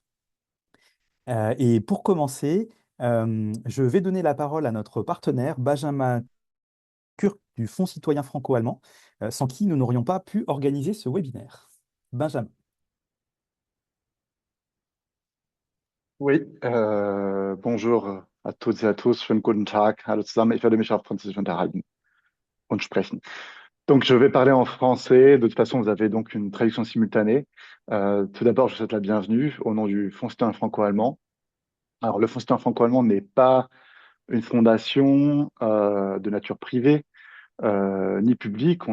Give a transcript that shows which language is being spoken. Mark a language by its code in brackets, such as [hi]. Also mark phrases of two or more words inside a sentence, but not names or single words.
[fr] Et pour commencer, je vais donner la parole à notre partenaire, Benjamin Kurk du Fonds citoyen franco-allemand, sans qui nous n'aurions pas pu organiser ce webinaire. Benjamin. Oui, bonjour à toutes et à tous, [de] schönen guten Tag, hallo zusammen. Ich werde mich auf Französisch unterhalten und sprechen. [fr] Donc, je vais parler en français. De toute façon, vous avez donc une traduction simultanée. Tout d'abord, je vous souhaite la bienvenue au nom du Fonds citoyen franco-allemand. Alors, le Fonds citoyen franco-allemand n'est pas une fondation de nature privée ni publique.